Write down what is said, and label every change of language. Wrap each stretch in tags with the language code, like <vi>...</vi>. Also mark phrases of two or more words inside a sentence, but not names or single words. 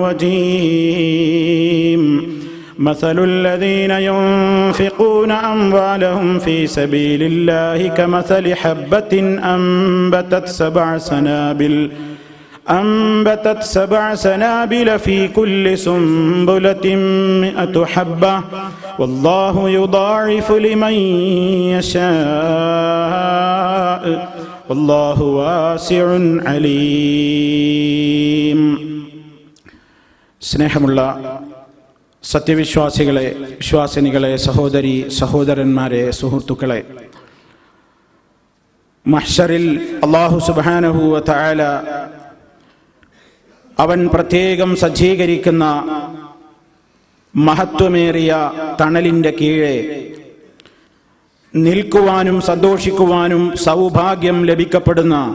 <ar>الرجيم مثل الذين ينفقون أموالهم في سبيل الله كمثل حبة أنبتت سبع سنابل في كل سنبلة 100 حبة والله يضاعف لمن يشاء والله واسع عليم.</ar> <ml>സ്നേഹമുള്ള സത്യവിശ്വാസികളെ, വിശ്വാസിനികളെ, സഹോദരി സഹോദരന്മാരെ, സുഹൃത്തുക്കളെ, മഹ്ശറിൽ അല്ലാഹു</ml> <ar>سبحانه وتعالى</ar> <ml>അവൻ പ്രത്യേകം സജ്ജീകരിക്കുന്ന മഹത്വമേറിയ തണലിൻ്റെ കീഴെ നിൽക്കുവാനും സന്തോഷിക്കുവാനും സൗഭാഗ്യം ലഭിക്കപ്പെടുന്ന</ml>